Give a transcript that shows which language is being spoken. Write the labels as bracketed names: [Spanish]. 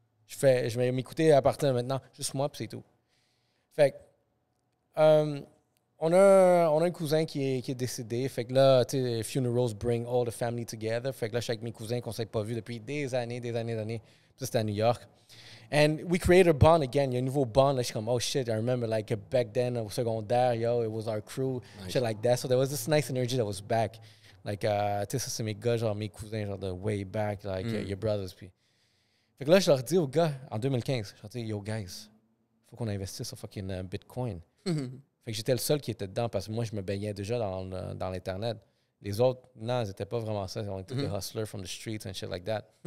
[French] Je vais m'écouter à partir de maintenant, juste moi, puis c'est tout. Fait que, on a un cousin qui est décédé. Fait que là, tu sais, [English] funerals bring all the family together. [French] Fait que là, je suis avec mes cousins qu'on ne s'est pas vus depuis des années. Puis ça, c'était à New York. [English] And we created a bond again. [French] Il y a un nouveau bond. Là, je suis comme, [English] oh shit, I remember like back then [French] au secondaire, [English] yo, it was our crew, shit like that. So there was this nice energy that was back. [French] Like, tu sais, ça, c'est mes gars, genre mes cousins, genre de [English] way back, like your brothers. [French] Puis. Fait que là, je leur dis aux gars, en 2015, je leur dis, yo, guys, faut qu'on investisse sur fucking Bitcoin. Fait que j'étais le seul qui était dedans parce que moi, je me baignais déjà dans l'Internet. Les autres, non, ils n'étaient pas vraiment ça. Ils étaient des hustlers [English] from the streets and shit like that.